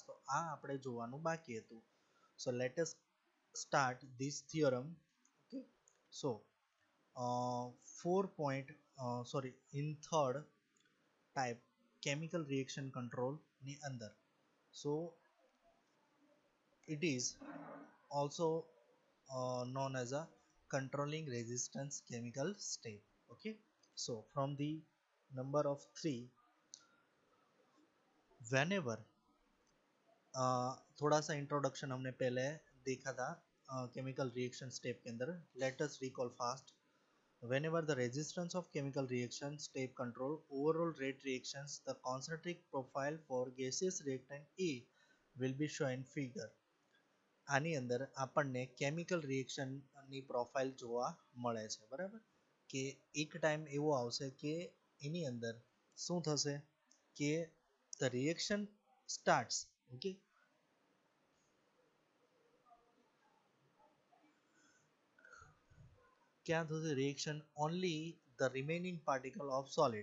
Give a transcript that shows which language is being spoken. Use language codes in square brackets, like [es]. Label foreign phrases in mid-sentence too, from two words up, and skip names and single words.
[gu] તો આ આપણે જોવાનું બાકી હતું. [en] so let us start this theorem. okay, so 4 point sorry in third type chemical reaction [gu] કંટ્રોલની અંદર, [en] સો it is also known as a controlling resistance chemical step. Okay, so from the number of 3, whenever [hi] थोड़ा सा इंट्रोडक्शन हमने पहले देखा था [en] chemical reaction step [hi] के अंदर. [en] let us recall fast. Whenever the resistance of chemical reaction step control overall rate reactions, the concentric profile for gaseous reactant A will be shown figure. [gu] આની અંદર આપણને કેમિકલ રિએક્શનની પ્રોફાઇલ જોવા મળે છે, બરાબર. કે એક ટાઈમ એવો આવશે કે એની અંદર શું થશે કે [en] the reaction starts. ઓકે, [gu] ક્યાં થશે [en] reaction only the remaining particle of solid.